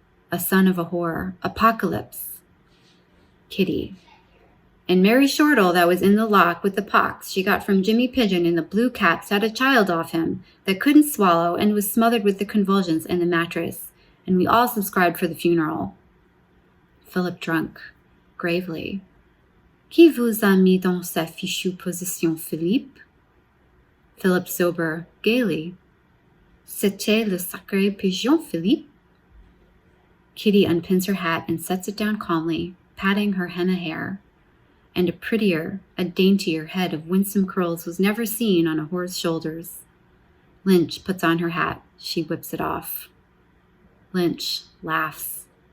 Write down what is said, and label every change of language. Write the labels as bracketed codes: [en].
[en] A son of a whore. Apocalypse. Kitty. And Mary Shortle that was in the lock with the pox she got from Jimmy Pigeon in the blue caps had a child off him that couldn't swallow and was smothered with the convulsions in the mattress, and we all subscribed for the funeral. Philip drunk, gravely. [fr] Qui vous a mis dans sa fichue position, Philippe? [en] Philip sober, gaily. [fr] C'était le sacré pigeon, Philippe? [en] Kitty unpins her hat and sets it down calmly, patting her henna hair. And a prettier, a daintier head of winsome curls was never seen on a whore's shoulders. Lynch puts on her hat. She whips it off. Lynch laughs.